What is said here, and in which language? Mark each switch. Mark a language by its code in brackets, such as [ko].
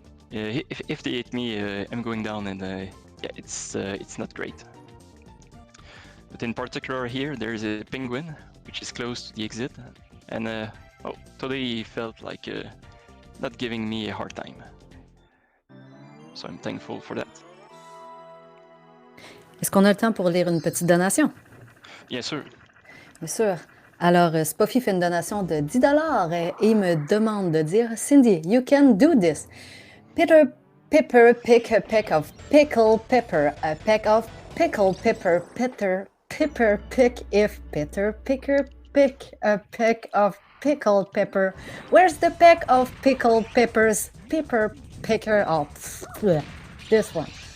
[en] If they hit me, I'm going down, and yeah, it's not great. But in particular here, there's a penguin, which is close to the exit, and oh, totally felt like not giving me a hard time. So I'm thankful for that. [fr] Est-ce qu'on a le temps pour lire une petite donation? [en] Yes, sir. [fr] Bien sûr. Alors, Spoffy fait une donation de 10 $ et il me demande de dire « [en] Cindy, you can do this. Peter Pepper pick a peck of pickle pepper, a peck of pickle pepper, Peter Pepper pick if Peter Picker pick a peck of pickled pepper. Where's the peck of pickled peppers? Pepper picker of this one.